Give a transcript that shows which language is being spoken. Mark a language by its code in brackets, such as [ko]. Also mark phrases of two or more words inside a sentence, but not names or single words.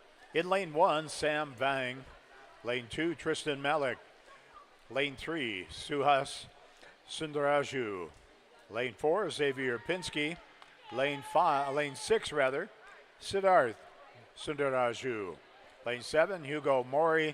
[en] In lane 1, Sam Vang. Lane 2, Tristan Malik. Lane 3, Suhas Sundaraju. Lane 4, Xavier Pinsky. Lane 6 rather, Siddharth Sundaraju. Lane 7, Hugo Mori.